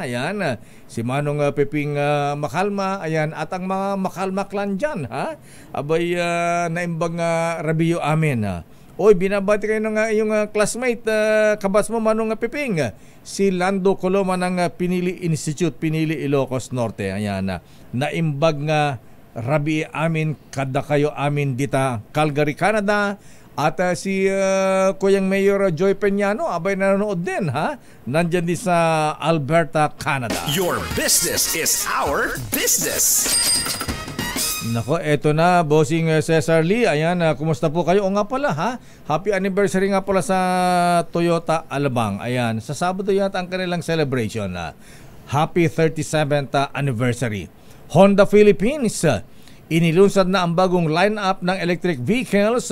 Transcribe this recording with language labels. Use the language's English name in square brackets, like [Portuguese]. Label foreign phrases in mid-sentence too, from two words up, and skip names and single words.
[Filipino] Ayan, si manong Piping Makalma. Ayan, at ang mga Makalma clan dyan, ha? [Iloko] Abay, naimbang Rabio amin. [Filipino] Oy, binabati kayo ng iyong classmate, kabas mo manong Piping. Si Lando Coloma ng Pinili Institute, Pinili, Ilocos Norte. [Iloko] Ayan, naimbag nga Rabi amin, kada kayo amin dita Calgary, Canada. [Filipino] At si Kuyang Mayor Joy Peñano, abay nanonood din, ha? Nandyan din sa Alberta, Canada. [English] Your business is our business. [Filipino] Nako, eto na, Bossing Cesar Lee. Ayan, kumusta po kayo? O nga pala, ha? [English] Happy anniversary [Filipino] nga pala sa Toyota Alabang. Ayan, sa Sabado yata ang kanilang celebration. [English] Happy 37th anniversary. [Filipino] Honda Philippines, inilunsad na ang bagong lineup ng [English] electric vehicles.